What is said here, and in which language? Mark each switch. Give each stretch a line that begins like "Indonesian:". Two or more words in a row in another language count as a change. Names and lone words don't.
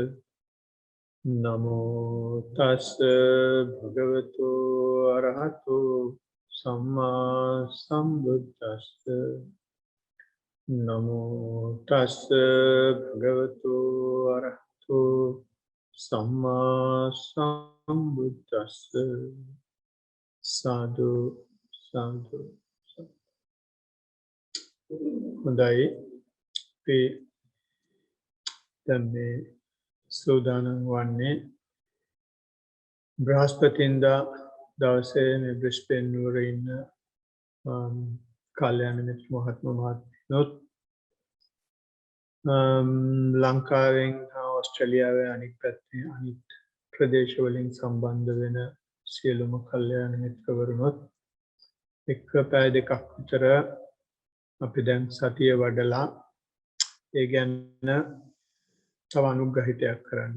Pali: Namo tassa bhagavato arahato samma sambuddhassa. Namo tassa bhagavato arahato samma sambuddhassa. Sadhu, sadhu.
Sinhala: හොඳයි අපි දැන් මේ සූදානම් වන්නේ බ්‍රහස්පතින්දා දවසේ මේ බ්‍රිස්බේන් නුවර ඉන්න කල්‍යාණ මිත්‍ර මහත්ම මහත්මියොත් ලංකාවෙන් හා ඕස්ට්‍රේලියාවේ අනිත් පැත්තේ අනිත් ප්‍රදේශවලින් සම්බන්ධ වෙන සියලුම කල්‍යාණ මිත්‍රවරුනොත් එක්ක පැය දෙකක් විතර අපි දැන් සතිය වඩලා ඒ ගැන තව අනුග්‍රහිතයක් කරන්න.